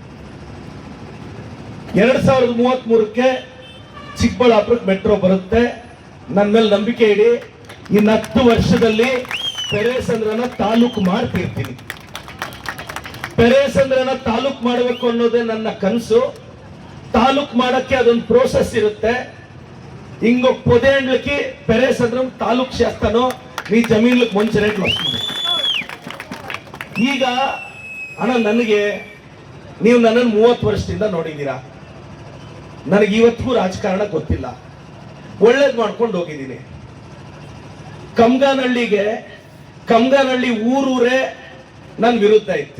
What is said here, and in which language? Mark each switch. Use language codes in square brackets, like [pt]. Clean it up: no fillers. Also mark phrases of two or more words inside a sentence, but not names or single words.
[kn] 2033ಕ್ಕೆ ಚಿಕ್ಕಬಳ್ಳಾಪುರಕ್ಕೆ ಮೆಟ್ರೋ ಬರುತ್ತೆ. ನನ್ನ ಮೇಲೆ ನಂಬಿಕೆ ಇಡಿ. ಇನ್ನು 10 ವರ್ಷದಲ್ಲಿ ಪೆರೇಸಂದ್ರನ ತಾಲೂಕು ಮಾಡ್ತಿರ್ತೀನಿ. ಪೆರೇಸಂದ್ರನ ತಾಲೂಕ್ ಮಾಡಬೇಕು ಅನ್ನೋದೇ ನನ್ನ ಕನಸು. ತಾಲೂಕ್ ಮಾಡಕ್ಕೆ ಅದೊಂದು ಪ್ರೋಸೆಸ್ ಇರುತ್ತೆ. [te] ఇంకో 10 ఏళ్ళకి పెరేసంద్రం తాలూక్ చేస్తాను, మీ జమీన్లకు మంచి రేట్లు వస్తుంది. [kn] ಈಗ ಅಣ್ಣ ನನಗೆ ನೀವು ನನ್ನನ್ನು 30 ವರ್ಷದಿಂದ ನೋಡಿದ್ದೀರಾ. ನನಗೆ ಇವತ್ತಿಗೂ ರಾಜಕಾರಣ ಗೊತ್ತಿಲ್ಲ, ಒಳ್ಳೇದು ಮಾಡ್ಕೊಂಡು ಹೋಗಿದ್ದೀನಿ. ಕಮ್ಗಾನಹಳ್ಳಿ ಊರೂರೇ ನನ್ನ ವಿರುದ್ಧ ಇತ್ತು.